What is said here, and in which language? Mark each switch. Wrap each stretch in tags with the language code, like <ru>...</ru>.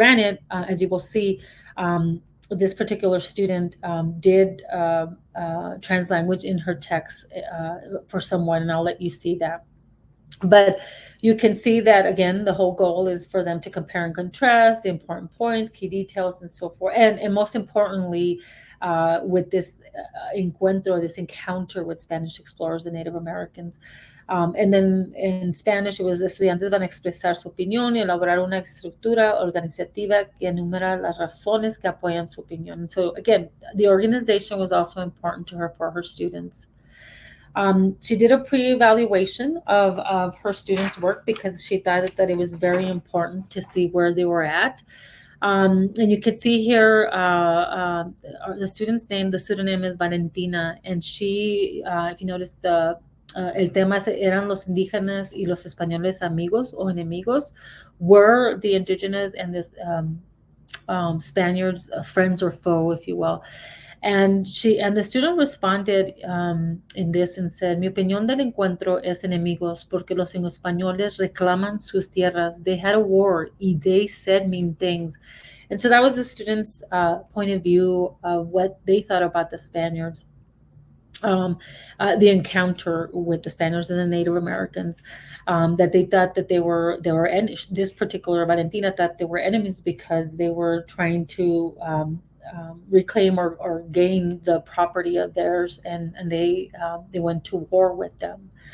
<en>Granted, as you will see, this particular student did translanguage in her text for someone, and I'll let you see that. But you can see that, again, the whole goal is for them to compare and contrast the important points, key details, and so forth. And most importantly, with this encounter with Spanish explorers and Native Americans. And then in Spanish, it was</en> <es>estudiantes van a expresar su opinión y elaborar una estructura organizativa que enumera las razones que apoyan su opinión.</es> <en>So again, the organization was also important to her for her students. She did a pre-evaluation of her students' work because she thought that it was very important to see where they were at. And you could see here the student's name. The pseudonym is Valentina, and she, if you notice,</en> <es>el tema eran los indígenas y los españoles amigos o enemigos.</es> <en>Were the indigenous and the Spaniards friends or foe, if you will? And the student responded in this and said,</en> <es>mi opinión del encuentro es enemigos porque los españoles reclaman sus tierras.</es> <en>They had a war</en> <es>y</es> <en>they said mean things. And so that was the student's point of view of what they thought about the Spaniards. The encounter with the Spaniards and the Native Americans, that they thought that they were this particular Valentina thought they were enemies because they were trying to reclaim or gain the property of theirs, and they went to war with them.</en>